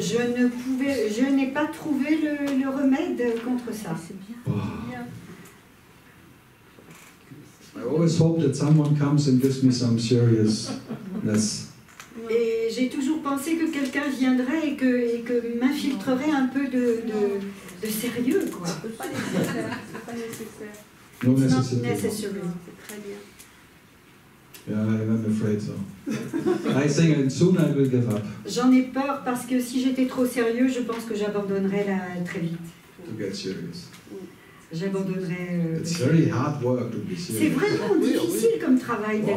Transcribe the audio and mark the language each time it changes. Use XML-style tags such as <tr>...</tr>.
<fr>Je n'ai pas trouvé le remède contre ça.</fr> <en>I always hope that someone comes and gives me some seriousness.</en> <fr>Et j'ai toujours pensé que quelqu'un viendrait et que m'infiltrerait un peu de sérieux, quoi. C'est pas nécessaire. C'est pas nécessaire.</fr> <en>No It's not necessity. necessary.</en> <fr>C'est très bien.</fr> <en>Yeah, I'm afraid so. I think soon I will give up</en> <fr>J'en ai peur parce que si j'étais trop sérieux, je pense que j'abandonnerais très vite.</fr> <en>to get serious.</en> <fr>J'abandonnerais.</fr> <en>It's very hard work to be</en> <fr>C'est</fr> <en>serious.</en> <fr>vraiment difficile comme travail d'être</fr>